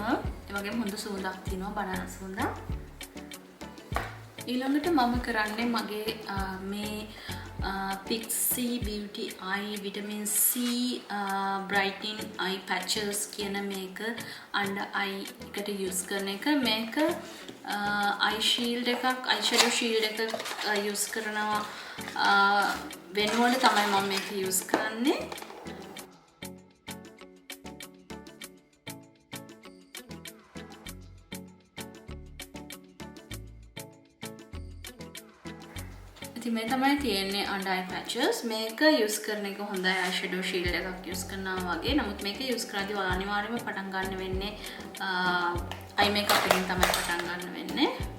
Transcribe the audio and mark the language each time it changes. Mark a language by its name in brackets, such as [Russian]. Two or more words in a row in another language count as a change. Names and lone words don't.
[Sinhala] ඒ වගේම හොඳ සුවඳක් තියෙනවා, බනනා සුවඳක්. ඊළඟට මම කරන්නේ මගේ මේ Pixie Beauty Eye Vitamin C [English] brightening eye patches [Sinhala] කියන මේක [English] under eye [Sinhala] එකට use කරන එක. මේක [English] eye shield [Sinhala] එකක්, [English] eyeshadow shield [Sinhala] එකක් use කරනවා වෙනුවට තමයි මම මේක use කරන්නේ. ඉතින් මේ තමයි තියෙන්නේ [English] under eye patches. [Sinhala] මේක use කරන එක හොඳයි [English] eyeshadow shield [Sinhala] එකක් use කරනවා වගේ. නමුත් මේක use කරද්දී ඔයාලා අනිවාර්යයෙන්ම පටන් ගන්න වෙන්නේ [English] eye makeup [Sinhala] එකෙන් තමයි පටන් ගන්න වෙන්නේ.